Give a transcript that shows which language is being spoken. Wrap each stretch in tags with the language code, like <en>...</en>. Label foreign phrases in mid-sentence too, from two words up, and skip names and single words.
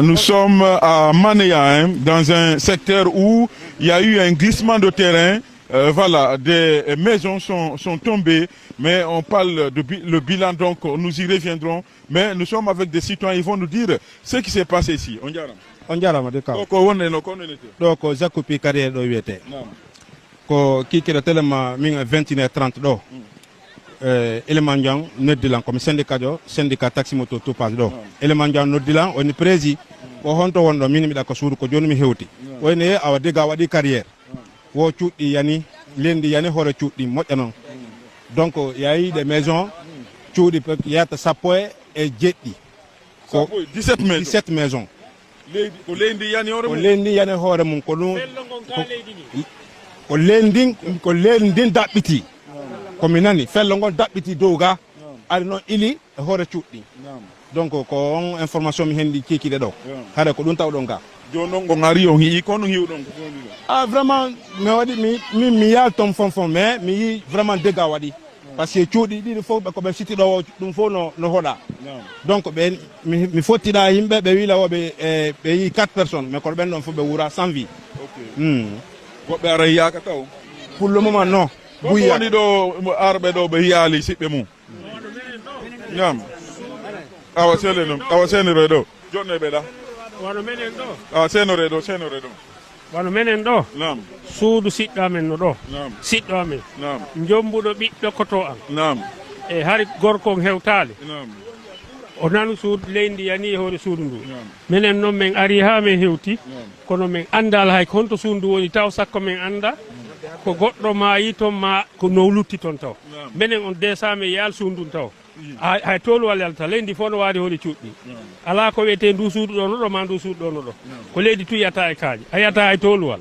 <fr>Nous sommes à Manéa, hein, dans un secteur où il y a eu un glissement de terrain. Voilà, des maisons sont tombées, mais on parle de le bilan, donc nous y reviendrons. Mais nous sommes avec des citoyens, ils vont nous dire ce qui s'est passé ici.</fr> <ff>On jarama de kaw donc Jacopi carrière do wiyete ko kikira telema min 21h30 do élément jang noddilan</ff> <fr>comme syndicat taxi moto</fr> <ff>to pass do élément jang noddilan on prési o honto wondo min mi da ko suuru ko joni mi hewti woni awa dega wadi carrière wo cuuɗi yani lendi yani hoore cuuɗi moƴƴa noon donc yayi</ff> <fr>des maisons</fr> <ff>cuuɗi yata sappo e jeɗɗi ko 17 maisons ko lendi yani hoore mum ko ɗum ko lendin daɓɓiti komi nani fello ngon daɓɓiti dow ga ari noon ili e hoore cuuɗɗi donc ko on information mi hendi kikiɗe ɗo haɗa ko ɗum tawɗon ga joni noon ko ari on hii kono hiwɗon ko vraiment mi waɗi mi yaal toon fonfon mais mi yi</ff> <fr>vraiment dégâts</fr> <ff>waɗi</ff> <fr>par ce que</fr> <ff>cuuɗi ɗiɗi fof ɓe koɓe sitti ɗo ɗum fof no hoɗa donc ɓe mi fottiɗa yimɓe ɓe wiila woɓe ɓe yi</ff> <fr>4 personnes mais</fr> <ff>kono ɓen ɗon fof ɓe wuura</ff> <fr>sans vie</fr> <ff>woɓɓe ara yiyaka taw</ff> <fr>pour le moment non</fr> <ff>woni ɗo arɓe ɗo ɓe yiyaali siɓɓe mum ñam awa senore ɗo jonne ɓe ɗa wano menen ɗo senore ɗo wano menen ɗo nam suudu siɗɗo amen no ɗo siɗɗo amen jombuɗo ɓiɗɗo koto am e hari gorko hewtale o nanu suudu leydi yani e hoore suudu ndu minen noon min ari ha min hewti kono min andal hay honto suudu ndu woni taw sakko min anda ko goɗɗo maayi toon ma ko no lutti toon taw minen on desami yaal suudu ndun taw hay toluwal yalta leydi fof no waari hooli cuuɗɗi ala ko wiyete ndu suudu ɗo no ɗo ma ndu suudu ɗo no ɗo ko leydi tuyata e kaaji a yiyata hay toluwal</ff>